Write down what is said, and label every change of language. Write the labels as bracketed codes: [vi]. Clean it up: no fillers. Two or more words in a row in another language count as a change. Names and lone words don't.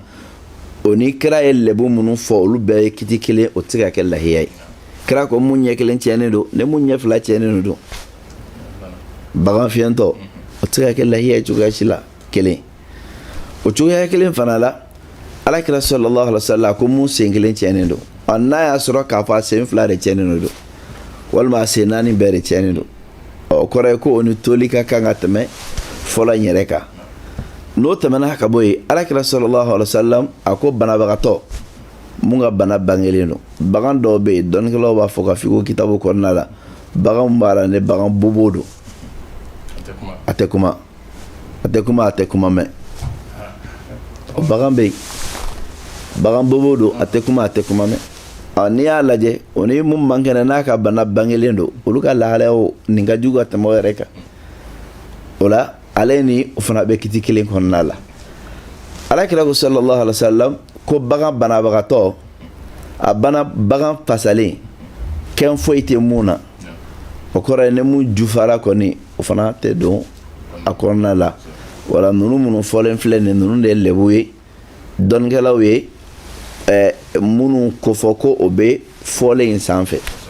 [bm] o ni kira ye lɛbu minnu fɔ olu bɛɛ ye kiti kelen o tɛ se ka kɛ lahiya ye kira ko mun ɲɛ kelen tiɲɛnen don ne mun ɲɛ 2 tiɲɛnen don bagan fiyɛntɔ o tɛ se ka kɛ lahiya ye cogoya si la kelen o cogoya kelen fana la alakira [ar] صلى الله عليه وسلم [bm] ko mun sen kelen tiɲɛnen don n'a y'a sɔrɔ k'a fɔ a sen 2 de tiɲɛnen don walima a sen 4 bɛɛ de tiɲɛnen don o kɔrɔ ye ko o ni toli ka kan ka tɛmɛ fɔlɔ in yɛrɛ kan n'o tɛmɛna ka bɔ yen alakira [ar] صلى الله عليه وسلم [bm] a ko banabagatɔ mun ka bana bangelen don bagan dɔw bɛ yen dɔnnikɛlaw b'a fɔ ka fiko kitabu kɔnɔna la bagan b'a la ne bagan bobo don a tɛ kuma mɛn o bagan bɛ yen bagan bobo don a tɛ kuma mɛn n'i y'a lajɛ o ni mun man kɛnɛ n'a ka bana bangelen don olu ka lahalayaw nin ka jugu ka tɛmɛ o yɛrɛ kan o la ale ni o fana bɛ kiti kelen kɔnɔna la alakira ko [ar] صلى الله عليه وسلم [bm] ko bagan banabagatɔ a bagan pasalen kɛn foyi tɛ mun na o kɔrɔ ye ne mun jufara kɔni o fana tɛ don a kɔnɔna la wala ninnu fɔlen filɛ nin ninnu de ye lɛbu ye dɔnnikɛlaw ye minnu ko fɔ ko o bɛ fɔlen in sanfɛ.